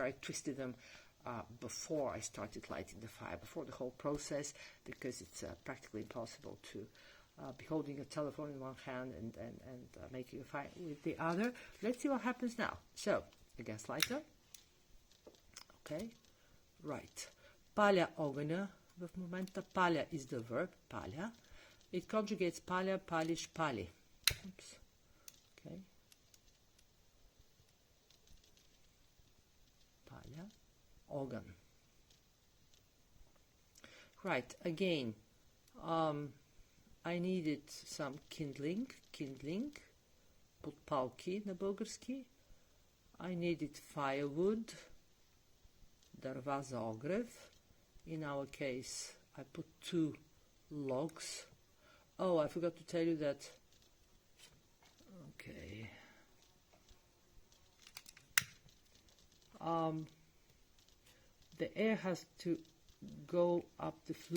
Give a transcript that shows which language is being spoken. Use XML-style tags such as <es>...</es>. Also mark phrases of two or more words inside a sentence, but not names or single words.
<en>I twisted them before I started lighting the fire, before the whole process, because it's practically impossible to be holding a telephone in one hand and making a fire with the other. Let's see what happens now. So, a gas lighter. Okay, right.</en> <bg>Паля огъня. В момента паля</bg> <en>is the verb,</en> <bg>паля.</bg> <en>It conjugates</en> <bg>паля, палиш, пали.</bg> <en>Oops.</en> <bg>Okay. Паля, огън.</bg> <en>Right, again, I needed some kindling,</en> <bg>подпалки на български.</bg> <en>I needed firewood,</en> <bg>дърва за огрев.</bg> <en>In our case, I put 2 logs. Oh, I forgot to tell you that. Okay. The air has to go up the flue.</en>